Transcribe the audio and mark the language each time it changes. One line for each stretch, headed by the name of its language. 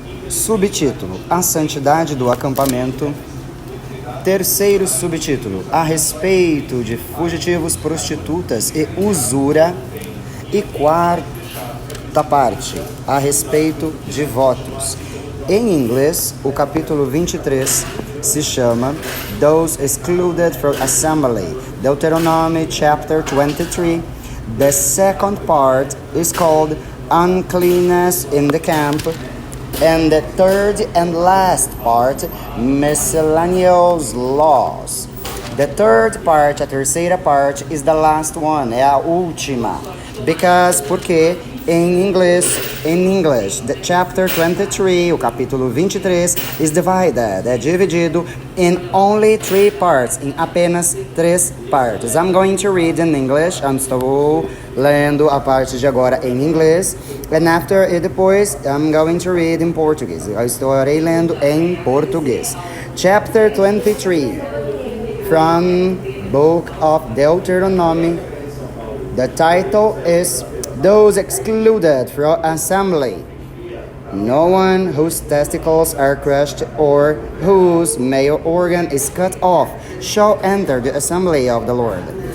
Portuguese: Subtítulo: A santidade do acampamento. Terceiro subtítulo: a respeito de fugitivos, prostitutas e usura. E quarta parte: a respeito de votos. Em inglês, o capítulo 23 se chama Those Excluded from Assembly, Deuteronomy chapter 23.
English: The second part is called Uncleanness in the Camp. And the third and last part, miscellaneous laws. The third part, a terceira parte, is the last one, é a última. Porque in English, the chapter 23, o capítulo 23, is divided, é dividido in only 3 parts, em apenas 3 partes. I'm going to read in English, estou lendo a parte de agora em inglês, and after e depois I'm going to read in Portuguese.
Portuguese: Eu estarei lendo em português.
English: Chapter 23, from Book of Deuteronomy. The title is Those Excluded from Assembly. No one whose testicles are crushed or whose male organ is cut off shall enter the assembly of the Lord.